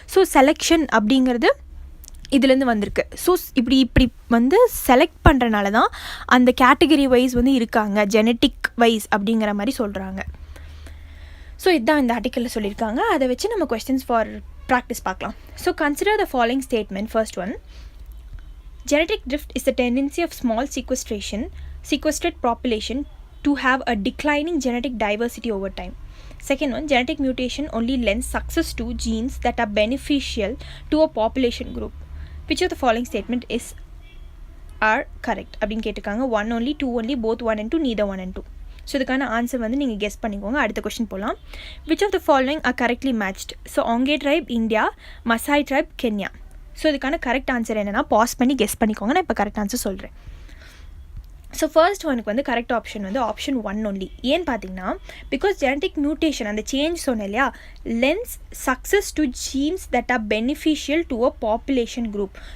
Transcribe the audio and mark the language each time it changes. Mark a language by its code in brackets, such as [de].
[ta] So selection அப்படிங்கிறது இதுலேருந்து வந்திருக்கு. ஸோ இப்படி வந்து செலக்ட் பண்ணுறனால தான் அந்த கேட்டகரி வைஸ் வந்து இருக்காங்க, ஜெனட்டிக் வைஸ் அப்படிங்கிற மாதிரி சொல்கிறாங்க. ஸோ இதுதான் இந்த ஆர்டிக்கலில் சொல்லியிருக்காங்க. அதை வச்சு நம்ம கொஸ்டின்ஸ் ஃபார் ப்ராக்டிஸ் பார்க்கலாம். [en] So consider the following statement. First one, genetic drift is the tendency of small sequestered population to have a declining genetic diversity over time. Second one, genetic mutation only lends success to genes that are beneficial to a population group. Which of the following statement are correct? [ta] அப்படின்னு கேட்டிருக்காங்க. [en] 1 only, 2 only, both 1 and 2, neither 1 and 2. [ta] So இதுக்கான answer வந்து நீங்கள் guess பண்ணிக்கோங்க. அடுத்த question போகலாம். [en] Which of the following are correctly matched? [ta] So ஆங்கே try India, Maasai try Kenya. So இதுக்கான கரெக்ட் ஆன்சர் என்னென்னா பாஸ் பண்ணி கெஸ் பண்ணிக்கோங்க. நான் இப்போ கரெக்ட் ஆன்சர் சொல்கிறேன். ஸோ ஃபர்ஸ்ட் ஒனுக்கு வந்து கரெக்ட் ஆப்ஷன் வந்து ஆப்ஷன் 1 ஒன்லி. ஏன்னு பார்த்தீங்கன்னா பிகாஸ் ஜெனட்டிக் மியூட்டேஷன் அந்த சேஞ்ச் சொன்னேன் இல்லையா, [en] Lends success to genes that are beneficial to a population group.